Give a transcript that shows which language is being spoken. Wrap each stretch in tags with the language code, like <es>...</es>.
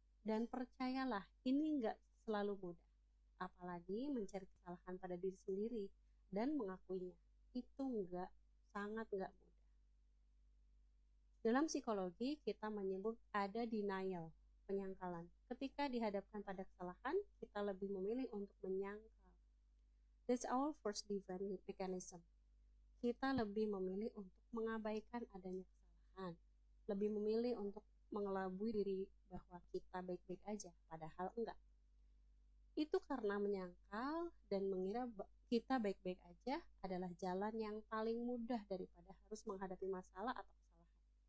<id>Dan percayalah, ini nggak selalu mudah. Apalagi mencari kesalahan pada diri sendiri dan mengakuinya. Itu sangat nggak mudah. Dalam psikologi, kita menyebut ada denial, penyangkalan. Ketika dihadapkan pada kesalahan, kita lebih memilih untuk menyangkal.</id> <en>That's our first defense mechanism.</en> <id>Kita lebih memilih untuk mengabaikan adanya kesalahan. Lebih memilih untuk mengelabui diri bahwa kita baik-baik aja, padahal enggak. Itu karena menyangkal dan mengira kita baik-baik aja adalah jalan yang paling mudah daripada harus menghadapi masalah atau kesalahan.</id>